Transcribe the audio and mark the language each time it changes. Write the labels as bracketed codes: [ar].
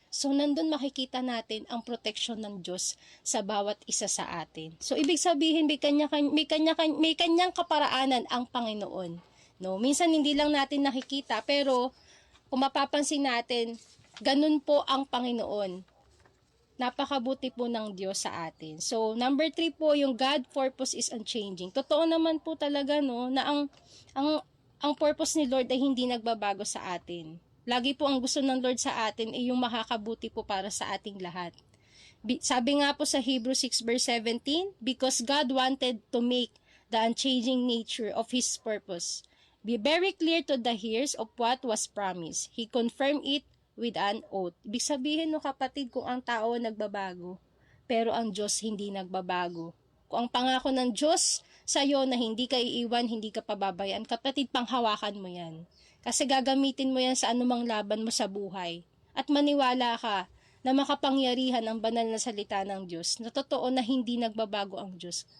[tl] So, nandun makikita natin ang proteksyon ng Diyos sa bawat isa sa atin. So, ibig sabihin, may kanyang kaparaanan ang Panginoon. No? Minsan, hindi lang natin nakikita, pero kung mapapansin natin, ganun po ang Panginoon. Napakabuti po ng Diyos sa atin. [en] So, number 3 [tl] po, yung [en] God purpose is unchanging. [tl] Totoo naman po talaga, no, na ang purpose ni Lord ay hindi nagbabago sa atin. Lagi po ang gusto ng Lord sa atin ay yung makakabuti po para sa ating lahat. Sabi nga po sa [en] Hebrews 6 verse 17, because God wanted to make the unchanging nature of His purpose be very clear to the hearers of what was promised. He confirmed it with an oath. [tl] Ibig sabihin, no, kapatid, kung ang tao nagbabago, pero ang Diyos hindi nagbabago. Kung ang pangako ng Diyos sa'yo na hindi ka iiwan, hindi ka pababayaan, kapatid, panghawakan mo yan. Kasi gagamitin mo yan sa anumang laban mo sa buhay. At maniwala ka na makapangyarihan ang banal na salita ng Diyos, na totoo na hindi nagbabago ang Diyos.